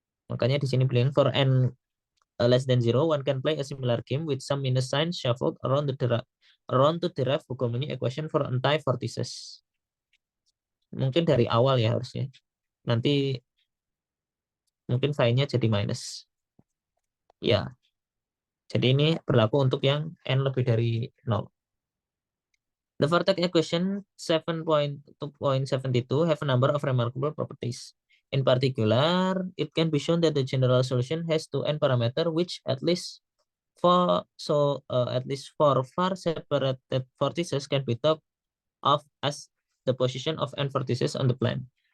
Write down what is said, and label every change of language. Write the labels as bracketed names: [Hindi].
[Indonesian] Makanya di sini bilang [English] for n less than 0, one can play a similar game with some minus sign shuffled around to derive Bogomolny equation for anti-vortices. [Indonesian] Mungkin dari awal ya harusnya. Nanti mungkin phi-nya jadi minus. Ya. Jadi ini berlaku untuk yang n lebih dari 0. [English] The vortex equation 7.2.72 have a number of remarkable properties. In particular, it can be shown that the general solution has 2n parameter which at least At least four far separated vortices can be thought of as the position of n vortices on the plane.